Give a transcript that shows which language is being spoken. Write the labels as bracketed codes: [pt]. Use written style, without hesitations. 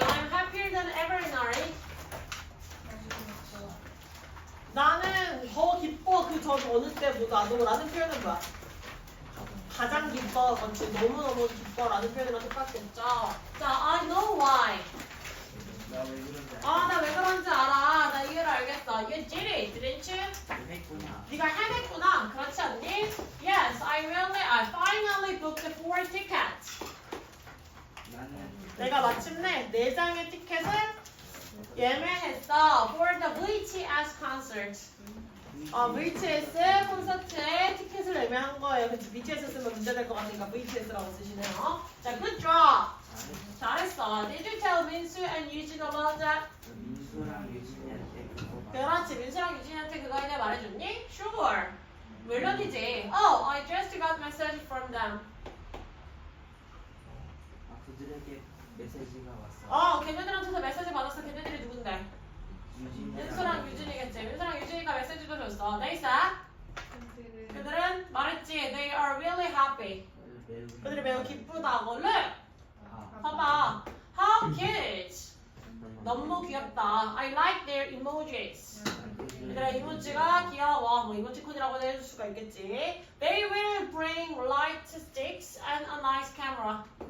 [en] I'm happier than ever, Nari. [ko] 나는 더 기뻐 그 전 어느 때보다도 라는 표현은 뭐야? 가장 기뻐, 그렇지. 너무너무 기뻐라는 표현이랑 똑같겠죠. [en] 자, I know why. [ko] 나왜 그런지 아, 나 왜 그런지 알아. 나 이해를 알겠어. [en] You did it, didn't you? [ko] 했구나. 네가 해냈구나. 그렇지 않니? [en] Yes, I finally booked the 4 tickets. [ko] 나는 내가 마침내 4장의 티켓을 예매했어. [en] For the VTS concert. [ko] VTS 콘서트에 티켓을 예매한 거예요. 그치? BTS 쓰면 문제될 것 같으니까 VTS라고 쓰시네요. [en] 자, good job. [ko] 잘했어. [en] Did you tell Minsu and Eugene about that? [ko] 민수랑 유진이한테 그거 그렇지. 민수랑 유진이한테 그거에 대해 말해줬니? [en] Sure. [ko] 물론이지. [en] Oh, I just got message from them. [ko] 그들에게 메시지가 왔어. 걔네들한테서 메시지 받았어. 걔네들이 누군데? 민수랑 유진이겠지. 민수랑 유진이가 메시지도 줬어. [en] They said? [ko] 그들은 말했지. [en] They are really happy. [ko] 그들이 매우 기쁘다고. [en] Look. [ko] 봐봐. [en] How cute. [ko] 너무 귀엽다. [en] I like their emojis. [ko] 얘들아 이모지가 귀여워. 뭐 이모티콘이라고 해줄 수가 있겠지. [en] They will bring light sticks and a nice camera.